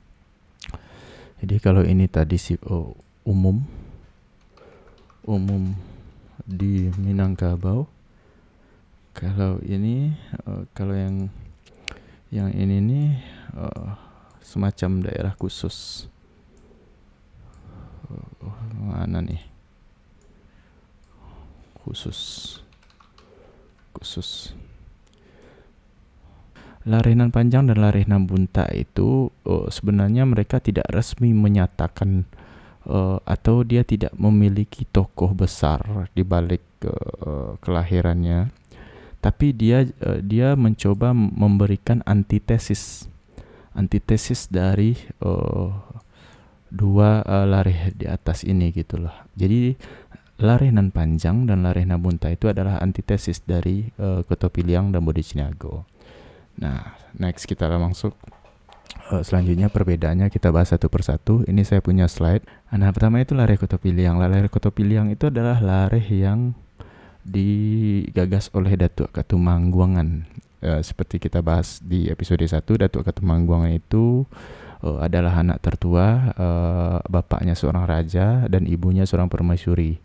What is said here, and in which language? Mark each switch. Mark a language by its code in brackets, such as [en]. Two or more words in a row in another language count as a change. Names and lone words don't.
[id] Jadi kalau ini tadi umum di Minangkabau, kalau ini kalau yang ini nih semacam daerah khusus. Mana nih? Khusus. [min] Lareh nan panjang [id] dan [min] lareh nan bunta [id] itu sebenarnya mereka tidak resmi menyatakan atau dia tidak memiliki tokoh besar di balik kelahirannya, tapi dia mencoba memberikan antitesis dari dua lareh di atas ini gitulah. Jadi [min] lareh nan panjang [id] dan [min] lareh nan bunta [id] itu adalah antitesis dari Koto Piliang dan Bodi Caniago. Nah, next kita langsung selanjutnya perbedaannya kita bahas satu persatu. Ini saya punya slide. Nah, pertama itu lareh Koto Piliang. Lareh Koto Piliang itu adalah lareh yang digagas oleh Datuk Ketumangguangan. Seperti kita bahas di episode 1, Datuk Ketumangguangan itu adalah anak tertua, bapaknya seorang raja dan ibunya seorang permaisuri.